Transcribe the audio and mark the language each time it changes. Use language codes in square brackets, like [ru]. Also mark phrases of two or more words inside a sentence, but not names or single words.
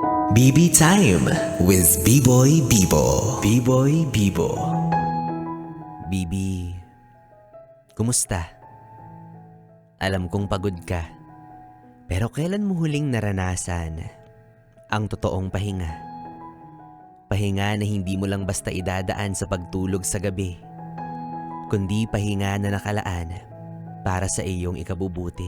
[en] BB Time with B-Boy Bibo. B-Boy Bibo. [tl] Bibi, kumusta? Alam kong pagod ka, pero kailan mo huling naranasan ang totoong pahinga? Pahinga na hindi mo lang basta idadaan sa pagtulog sa gabi, kundi pahinga na nakalaan para sa iyong ikabubuti.